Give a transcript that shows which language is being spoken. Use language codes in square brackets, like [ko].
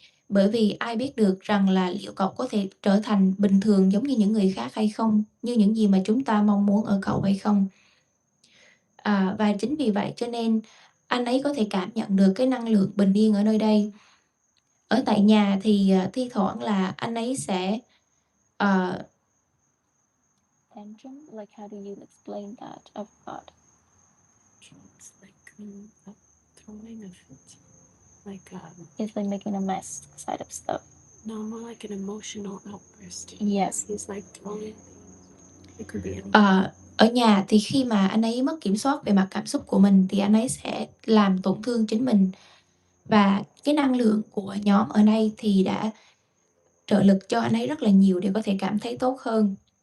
[vi] Bởi vì ai biết được rằng là liệu cậu có thể trở thành bình thường giống như những người khác hay không, như những gì mà chúng ta mong muốn ở cậu hay không? Và chính vì vậy cho nên anh ấy có thể cảm nhận được cái năng lượng bình yên ở nơi đây. Ở tại nhà thì, thi thoảng là anh ấy sẽ, ờ [en] Tantrum, like how do you explain that of God? It's like throwing a fit, like It's like making a mess side of stuff. no, more like an emotional outburst. Yes. He's like throwing. It could be anything. [vi] Ở nhà thì khi mà anh ấy mất kiểm soát về mặt cảm xúc của mình thì anh ấy sẽ làm tổn thương chính mình. Và cái năng lượng của nhóm ở đây thì đã trợ lực cho anh ấy rất là nhiều để có thể cảm thấy tốt hơn.